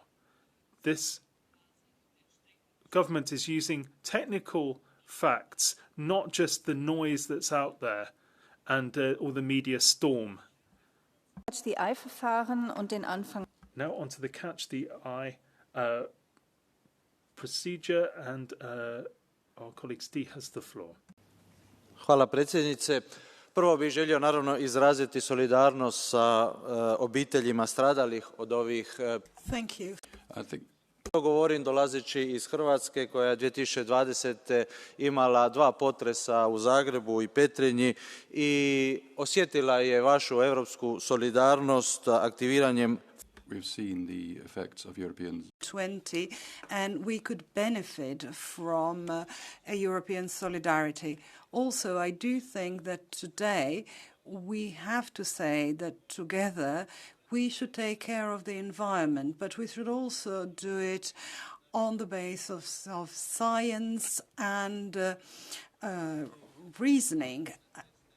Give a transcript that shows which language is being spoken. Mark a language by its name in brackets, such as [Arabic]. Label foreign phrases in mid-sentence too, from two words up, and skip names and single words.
[English] This government is using technical facts, not just the noise that's out there and all the media storm. Now onto the Catch the Eye procedure, and our colleague Steve has the floor. [Croatian] Hvala predsjednice. Prvo bih želio naravno izraziti solidarnost sa obiteljima stradalih od ovih. [English] Thank you. [Croatian] Govorim dolazeći iz Hrvatske koja je 2020. imala 2 potresa u Zagrebu i Petrinji i osjetila je vašu europsku solidarnost aktiviranjem. [English] We've seen the effects of European 20, and we could benefit from a European solidarity. Also, I do think that today we have to say that together we should take care of the environment, but we should also do it on the basis of science and reasoning.